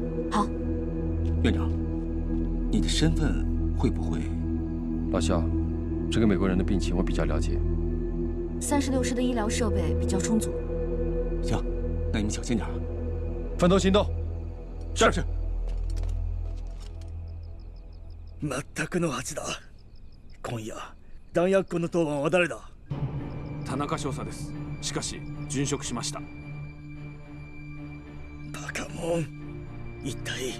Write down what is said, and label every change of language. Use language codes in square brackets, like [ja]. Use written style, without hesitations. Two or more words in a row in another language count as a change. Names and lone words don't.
[zh] 好，院长。 你的身份会不会？老肖，这个美国人的病情我比较了解。 36师的医疗设备比较充足。行，那你们小心点。分头行動。是。 [ja] まったくの恥だ。今夜弾薬庫の当番は誰だ？田中少佐です。しかし殉職しました。バカモン。一体。